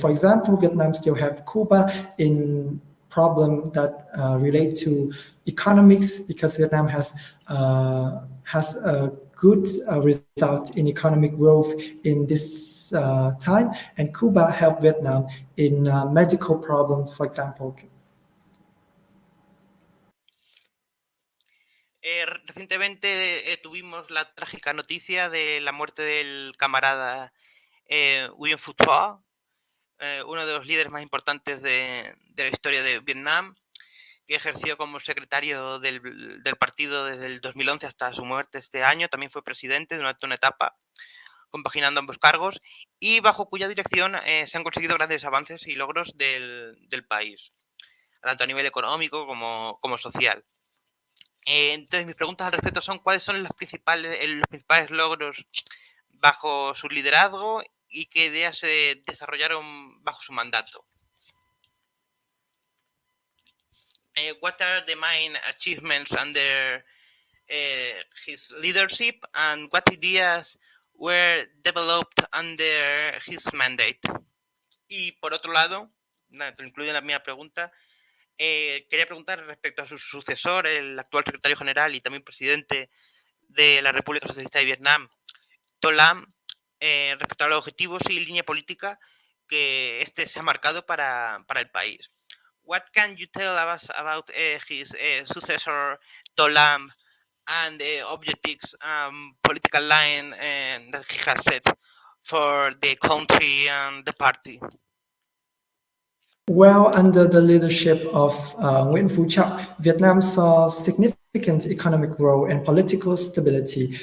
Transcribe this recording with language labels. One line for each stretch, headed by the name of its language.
English: For example, Vietnam still have Cuba in problem that relate to economics because Vietnam has a good result in economic growth in this time, and Cuba helped Vietnam in medical problems, for example.
Spanish: Recientemente tuvimos la trágica noticia de la muerte del camarada Nguyen Phu Thuy, uno de los líderes más importantes de la historia de Vietnam, que ejerció como secretario del partido desde el 2011 hasta su muerte este año. También fue presidente durante una etapa, compaginando ambos cargos, y bajo cuya dirección se han conseguido grandes avances y logros del país, tanto a nivel económico como social. Entonces, mis preguntas al respecto son cuáles son los principales logros bajo su liderazgo y qué ideas se desarrollaron bajo su mandato.
English: What are the main achievements under his leadership and what ideas were developed under his mandate?
Spanish: Y por otro lado, incluye la mía pregunta, quería preguntar respecto a su sucesor, el actual secretario general y también presidente de la República Socialista de Vietnam, To Lam, respecto a los objetivos y línea política que este se ha marcado para el país.
English: What can you tell us about his successor, To Lam, and the objectives, political line that he has set for the country and the party? Well, under the leadership of Nguyen Phu Trọng, Vietnam saw significant economic growth and political stability.